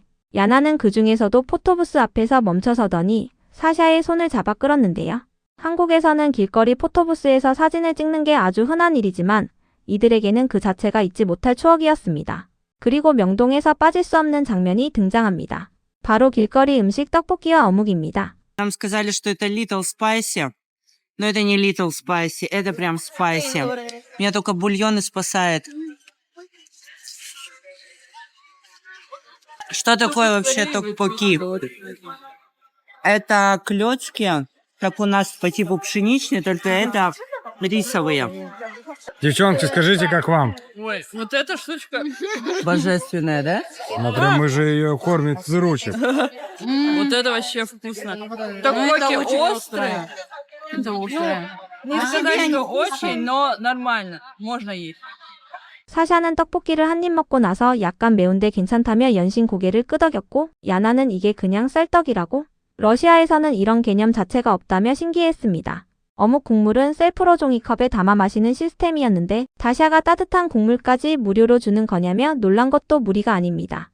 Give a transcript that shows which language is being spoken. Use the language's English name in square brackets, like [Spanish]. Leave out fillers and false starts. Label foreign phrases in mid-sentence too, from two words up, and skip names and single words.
[Korean] 야나는 그 중에서도 포토부스 앞에서 멈춰서더니 사샤의 손을 잡아 끌었는데요. 한국에서는 길거리 포토부스에서 사진을 찍는 게 아주 흔한 일이지만 이들에게는 그 자체가 잊지 못할 추억이었습니다. 그리고 명동에서 빠질 수 없는 장면이 등장합니다. 바로 길거리 음식 떡볶이와 어묵입니다. [Russian] Нам сказали, что это [English] little spicy, [Russian] но это не [English] little spicy, [Russian] это прям spicy. Меня только бульон и спасает. Что такое вообще токпоки? Это клёцки, как у нас по типу пшеничные, только это рисовые. Девчонки, скажите, как вам? Ой, вот эта штучка. Божественная, да? Например, мы же ее кормим с ручек. Вот это вообще вкусно. Такоки острые. Это острое. Не сказать, что очень, но нормально. Можно есть. [Korean] 사샤는 떡볶이를 한 입 먹고 나서 약간 매운데 괜찮다며 연신 고개를 끄덕였고 야나는 이게 그냥 쌀떡이라고? 러시아에서는 이런 개념 자체가 없다며 신기했습니다. 어묵 국물은 셀프로 종이컵에 담아 마시는 시스템이었는데 다샤가 따뜻한 국물까지 무료로 주는 거냐며 놀란 것도 무리가 아닙니다.